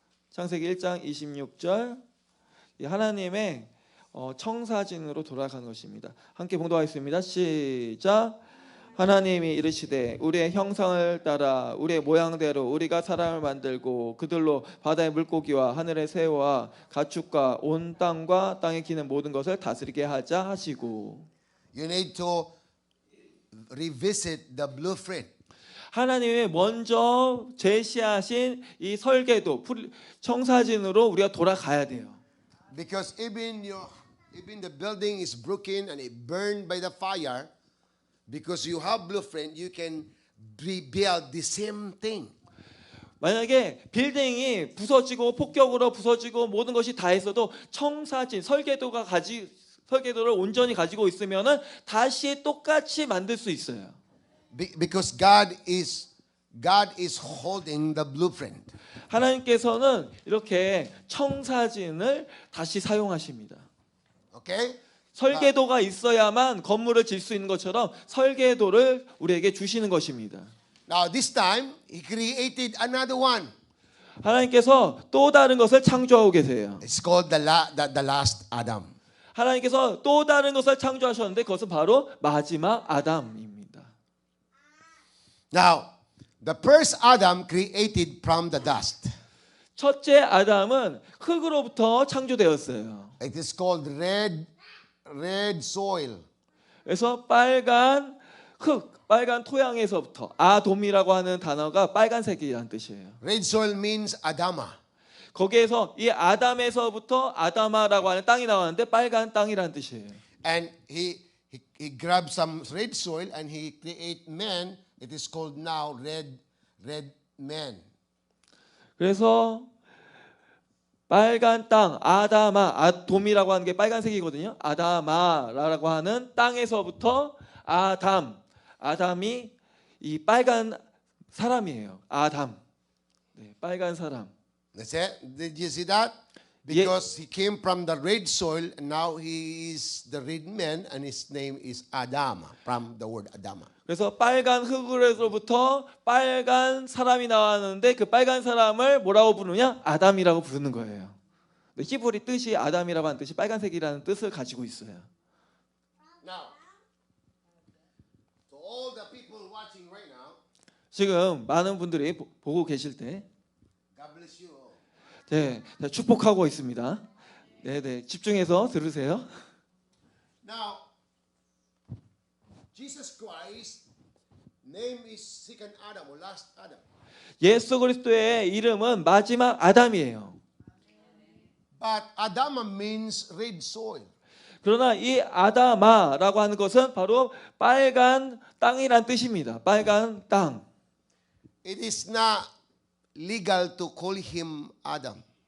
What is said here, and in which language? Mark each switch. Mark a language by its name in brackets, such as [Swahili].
[Korean] 창세기 1장 26절 하나님의 청사진으로 돌아가는 것입니다. 함께 봉독하겠습니다. 시작. 하나님이 이르시되 우리의 형상을 따라 우리의 모양대로 우리가 사람을 만들고 그들로 바다의 물고기와 하늘의 새와 가축과 온 땅과 땅에 기는 모든 것을 다스리게 하자 하시고. [English] You need to revisit the blueprint. [Korean] 하나님이 먼저 제시하신 이 설계도 청사진으로 우리가 돌아가야 돼요. [English] Because even the building is broken and it burned by the fire, because you have blueprint, you can rebuild the same thing. [Korean] 만약에 빌딩이 부서지고 폭격으로 부서지고 모든 것이 다 했어도 청사진 설계도를 온전히 가지고 있으면은 다시 똑같이 만들 수 있어요. [English] Because God is holding the blueprint. [Korean] 하나님께서는 이렇게 청사진을 다시 사용하십니다. [English] Okay? [Korean] 설계도가 있어야만 건물을 질 수 있는 것처럼 설계도를 우리에게 주시는 것입니다. [English] Now this time He created another one. [Korean] 하나님께서 또 다른 것을 창조하고 계세요. [English] It's called the last Adam. [Korean] 하나님께서 또 다른 것을 창조하셨는데 그것은 바로 마지막 아담입니다. [English] Now the first Adam created from the dust. [Korean] 첫째 아담은 흙으로부터 창조되었어요. [English] It is called red soil. [Korean] 그래서 빨간 흙, 빨간 토양에서부터 아돔이라고 하는 단어가 빨간색이라는 뜻이에요. [English] Red soil means Adama. [Korean] 거기에서 이 아담에서부터 아다마라고 하는 땅이 나왔는데 빨간 땅이라는 뜻이에요. [English] And he grabbed some red soil and he create man. It is called now red man. [Korean] 그래서 빨간 땅, 아돔이라고 하는 게 빨간색이거든요. 아다마라고 하는 땅에서부터 아담이 이 빨간 사람이에요. 아담, 네, 빨간 사람. [English] That's it. Did you see that? Because he came from the red soil, and now he is the red man, and his name is Adama, from the word Adama. [Korean] 그래서 빨간 흙으로부터 빨간 사람이 나왔는데 그 빨간 사람을 뭐라고 부르냐? 아담이라고 부르는 거예요. 히브리 뜻이 아담이라고 하는 뜻이 빨간색이라는 뜻을 가지고 있어요. [English] Now, to all the people watching right now, [Korean] 지금 많은 분들이 보고 계실 때 [English] God bless you. [Korean] 네, 축복하고 있습니다. 네, 집중해서 들으세요. [English] Now, Jesus Christ name is second Adam or last Adam. [Korean] 예수 그리스도의 이름은 마지막 아담이에요. [English] But Adama means red soil. [Korean] 그러나 이 아다마라고 하는 것은 바로 빨간 땅이란 뜻입니다. 빨간 땅. [English] It is not legal to call him Adam.